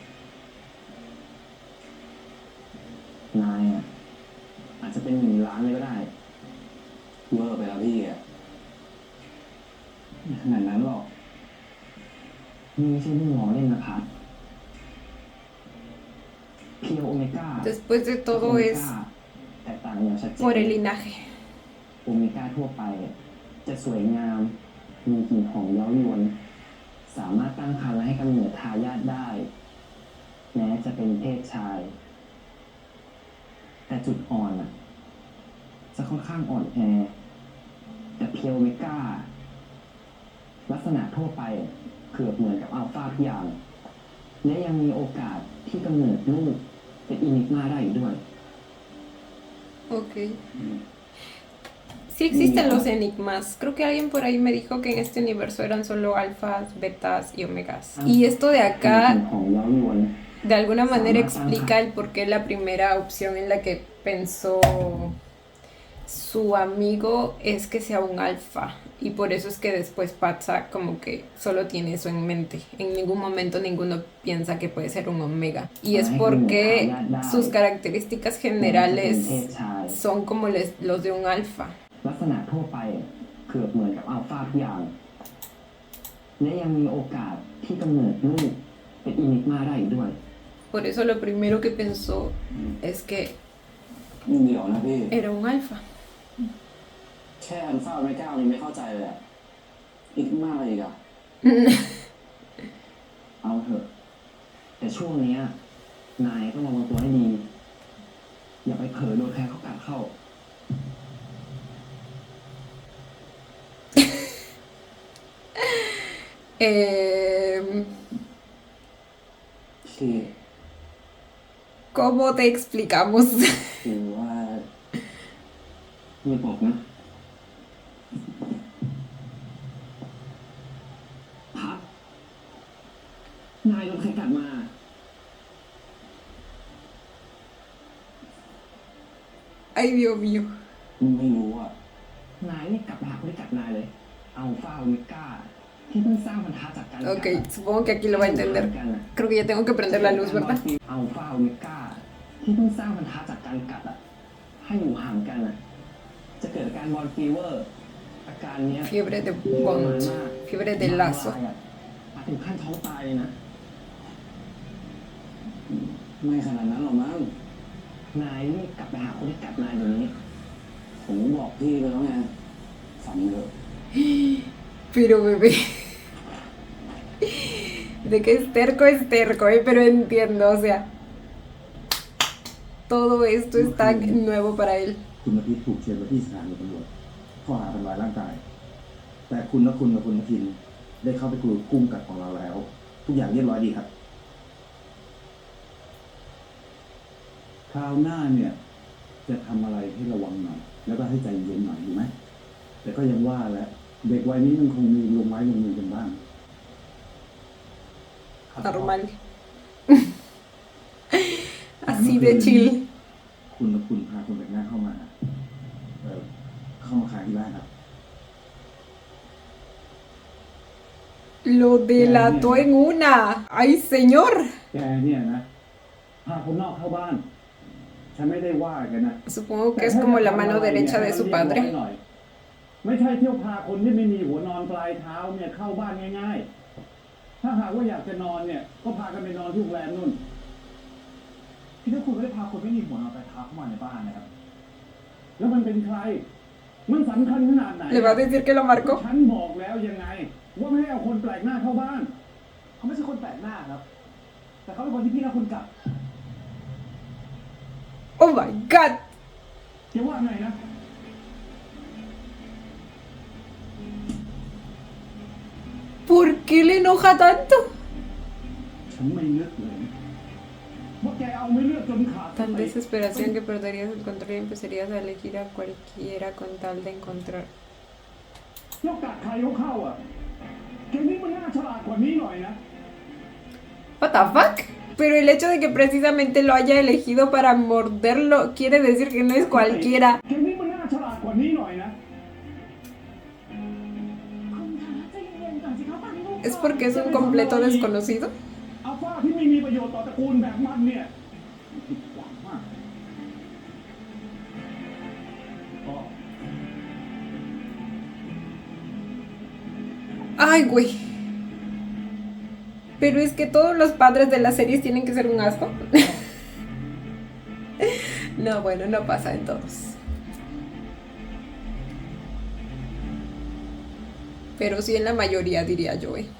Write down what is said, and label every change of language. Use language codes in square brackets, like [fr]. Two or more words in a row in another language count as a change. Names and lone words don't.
[th] นายอ่ะอาจจะเป็น1 ล้านเลยก็ได้เวอร์ไปแล้วพี่อ่ะไม่ขนาดนั้นหรอกนี่ไม่ใช่เรื่องล้อเล่นนะครับเพียวโอเมก้า [es] Después de [th] กับโอ [es] todo [th] เม [es] es [th] ก้าแตกต่างอย่างชัดเจน [es] por el linaje. [th] โอเมก้าทั่วไปจะสวยงาม มีกลิ่นหอมเย้ายวน สามารถตั้งครรภ์และให้กำเนิดทายาทได้ แม้จะเป็นเพศชาย แต่จุดอ่อนอ่ะ จะค่อนข้างอ่อนแอ แต่เพียวโอเมก้า ลักษณะทั่วไปเกือบเหมือนกับอัลฟาทุกอย่าง และยังมีโอกาสที่กำเนิดลูกเป็นอินิกมาได้อีกด้วย [es] Ok. Sí existen los enigmas. Creo que alguien por ahí me dijo que en este universo eran solo alfas, betas y omegas. Y esto de [th] กลิ่น [es] acá [th] หอมเย้ายวน [es] de alguna manera explica el por qué la primera opción en la que pensó su amigo es que sea un alfa. Y por eso es que después Patsa como que solo tiene eso en mente. En ningún momento ninguno piensa que puede ser un omega. Y es porque sus características [th] แม้จะเป็น [es] generales [th] เพศชาย [es] son como los de un alfa. [th] ลักษณะทั่วไปเกือบเหมือนกับอัลฟาทุกอย่าง และยังมีโอกาสที่กำเนิดลูกเป็นอินิกมาได้อีกด้วย [es] Por eso lo primero que pensó es que [th] เดี๋ยวนะพี่ [es] era un alfa. [th] แค่อัลฟาโอเมก้ายังไม่เข้าใจเลยอะอินิกมาอะไรอีกอะเอาเถอะ แต่ช่วงเนี้ยนายต้องระวังตัวให้ดี อย่าไปเผลอโดนใครเขากัดเข้า ที่ [es] ¿Cómo te explicamos? [th] คือว่าไม่บอกนะพักนายโดนใครกัดมา [es] Ay, Dios mío. [th] ไม่รู้อ่ะ นายนี่กลับไปหาคนที่กัดนายเลย อัลฟาโอเมก้าที่เพิ่งสร้างพันธะจากการกัด [es] Ok, supongo que aquí lo va a entender. Creo que ya tengo que prender la luz, ¿verdad? [th] อัลฟาโอเมก้าที่เพิ่งสร้างพันธะจากการกัดอ่ะให้อยู่ห่างกันอ่ะจะเกิดอาการ [en] ball fever [th] อาการเนี้ย [es] Fiebre de [th] ทรมาน [es] bond, [th] มาก [es] fiebre de lazo. [th] อาจถึงขั้นท้องตายเลยนะไม่ขนาดนั้นหรอกมั้งนายรีบกลับไปหาคนที่กัดนายเดี๋ยวนี้ผมบอกพี่ไปแล้วไงฝันเยอะ [es] Pero bebé. De que es terco, pero entiendo, o sea. Todo esto es tan nuevo para él. [th] คุณอาทิตย์ถูกเชิญไปที่สถานีตำรวจข้อหาทำร้ายร่างกาย แต่คุณและคุณกับคุณอาทิตย์ได้เข้าไปกลุ่มกุ้งกัดของเราแล้ว ทุกอย่างเรียบร้อยดีครับ คราวหน้าเนี่ย จะทำอะไรให้ระวังหน่อย แล้วก็ให้ใจเย็นหน่อยดีไหมแต่ก็ยังว่าแหละเด็กวัยนี้มันคงมีลงไม้ลงมือกันบ้าง [es] Normal. Así de chill. [th] คุณและคุณพาคนแปลกหน้าเข้ามาขายที่บ้านครับ [es] Lo delató en una. ¡Ay, señor! [th] แกเนี่ยนะพาคนนอกเข้าบ้าน ฉันไม่ได้ว่าแกนะ [es] Supongo que es como la mano derecha de su padre. [th] ไม่ใช่เที่ยวพาคนที่ไม่มีหัวนอนปลายเท้าเนี่ยเข้าบ้านง่ายๆ ถ้าหากว่าอยากจะนอนเนี่ย ก็พากันไปนอนที่โรงแรมนู่นพี่ถ้าคุณไม่ได้พาคนไม่มีหัวนอนปลายเท้าเข้ามาในบ้านนะครับ แล้วมันเป็นใคร มันสำคัญขนาดไหน [es] ¿Le va a decir que lo marcó? [th] ฉันบอกแล้วยังไง ว่าไม่ให้เอาคนแปลกหน้าเข้าบ้าน เขาไม่ใช่คนแปลกหน้าครับ แต่เขาเป็นคนที่พี่และคุณกัด [en] ¡Oh, my God! [th] จะว่าไงนะ [es] ¿Por qué le enoja tanto? [th] ฉันไม่นึกเลยว่าแกเอาไม่เลือกจนขาด [es] Tal desesperación que perderías el control y empezarías a elegir a cualquiera con tal de encontrar. [th] แล้วกัดใครเข้าอ่ะแกนี่มันน่าฉลาดกว่านี้หน่อยนะ [en] What the fuck? [es] Pero el hecho de que precisamente lo haya elegido para morderlo quiere decir que no es cualquiera. [th] แกนี่มันน่าฉลาดกว่านี้หน่อยนะ [es] ¿Es porque es un completo desconocido? [th] อัลฟาที่ไม่มีประโยชน์ต่อตระกูลแบบมันเนี่ยผิดหวังมากอ๋อ [es] Ay, güey. Pero es que todos los padres de las series tienen que ser un asco. No, bueno, no pasa en todos. Pero sí en la mayoría, diría yo.